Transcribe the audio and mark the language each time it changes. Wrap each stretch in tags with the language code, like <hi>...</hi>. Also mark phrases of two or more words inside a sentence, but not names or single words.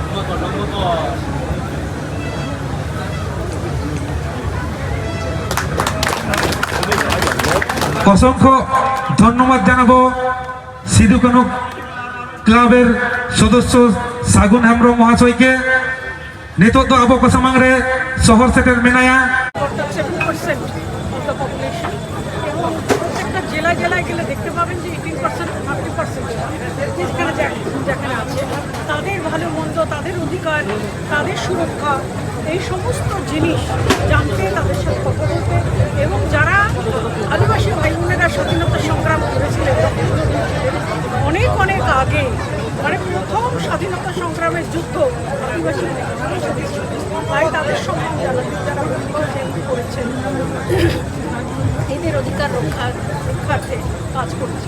<bn>অসংখ্য ধন্যবাদ জানাবো সিধু কানু ক্লাবের সদস্য সাগুন হেমব্রম মহাশয়কে।</bn> <sat>নিতোগ ᱫᱚ ᱟᱵᱚ ᱠᱚ ᱥᱟᱢᱟᱝ ᱨᱮ ᱥᱚᱦᱚᱨ ᱥᱮᱴᱮᱨ ᱢᱮᱱᱟᱭᱟ।</sat> <bn>7%</bn> <en>of the population</en> <bn>এবং প্রত্যেকটা জেলায় জেলায় গেলে দেখতে পাবেন যে 18% 30% যেখানে যেখানে আছে তাদের ভালো মন্দ, তাদের অধিকার, তাদের সুরক্ষা, এই সমস্ত জিনিস জানতে, তাদের সাথে কথা বলতে, এবং যারা আদিবাসী ভাই বোনেরা স্বাধীনতা সংগ্রাম করেছিলেন অনেক অনেক আগে, মানে প্রথম স্বাধীনতা সংগ্রামের যুদ্ধ আদিবাসী তাই তাদের সম্মান জানাতে যারা করেছেন, এদের অধিকার রক্ষার্থে কাজ করেছেন।</bn>